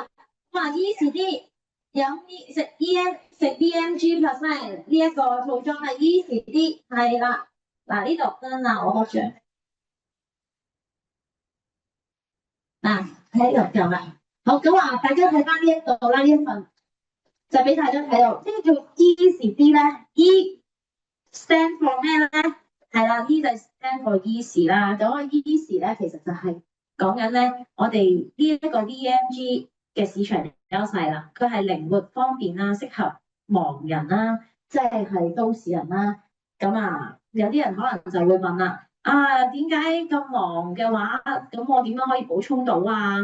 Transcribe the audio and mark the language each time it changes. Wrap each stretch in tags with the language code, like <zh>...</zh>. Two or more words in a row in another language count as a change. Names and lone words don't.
<yue>哇 ，Easy D 飲食 BMG Plus 呢一個套裝係 Easy D， 係啦。嗱呢度真啦，我學住嗱喺度有啦。好，咁啊，大家睇翻呢一度啦，呢一份就俾大家睇到，呢個叫 Easy D 咧 ，</yue> <en>E stand for</en> <yue>咩咧？係啦，呢就</yue> <en>stand for easy</en> <yue>啦。咁個 easy 咧，其實就係講緊咧，我哋呢一個 VMG 嘅市場優勢啦。佢係靈活方便啦，適合盲人啦，即係都市人啦。咁啊，有啲人可能就會問啦，啊點解咁忙嘅話，咁我點樣可以補充到啊？</yue>